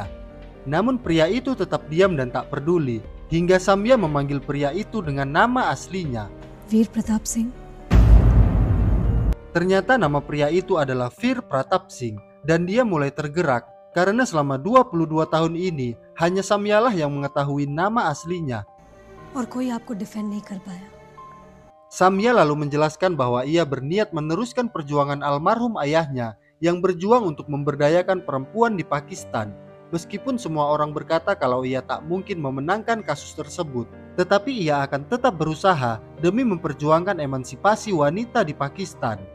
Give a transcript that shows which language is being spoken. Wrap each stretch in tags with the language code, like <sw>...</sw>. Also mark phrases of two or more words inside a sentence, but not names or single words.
<id>Namun pria itu tetap diam dan tak peduli, hingga Samya memanggil pria itu dengan nama aslinya, Veer Pratap Singh. Ternyata nama pria itu adalah Veer Pratap Singh dan dia mulai tergerak karena selama 22 tahun ini hanya Samyalah yang mengetahui nama aslinya.</id> <hi>और कोई आपको डिफेंड नहीं कर पाया.</hi> <id>Samya lalu menjelaskan bahwa ia berniat meneruskan perjuangan almarhum ayahnya yang berjuang untuk memberdayakan perempuan di Pakistan. Meskipun semua orang berkata kalau ia tak mungkin memenangkan kasus tersebut, tetapi ia akan tetap berusaha demi memperjuangkan emansipasi wanita di Pakistan.</id>